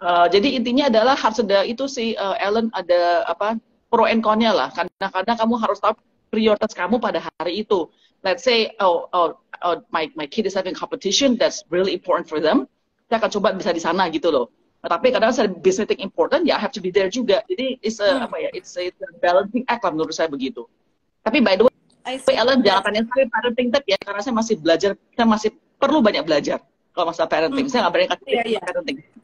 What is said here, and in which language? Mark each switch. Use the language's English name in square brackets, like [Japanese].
[Indonesian] Jadi intinya adalah harus ada itu sih, Ellen, ada pro and con-nya lah. Kadang-kadang kamu harus tahu prioritas kamu pada hari itu. [English] Let's say, my kid is having competition, that's really important for them. [Indonesian] Saya akan coba bisa di sana gitu loh. Nah, tapi kadang saya [English] business thing important, ya I have to be there juga. Jadi it's a balancing act [Indonesian] lah menurut saya begitu. Tapi by the way, Ellen jangan tanya saya parenting tip ya, karena saya masih belajar, saya masih perlu banyak belajar kalau masalah parenting. Saya nggak berani kasih parenting.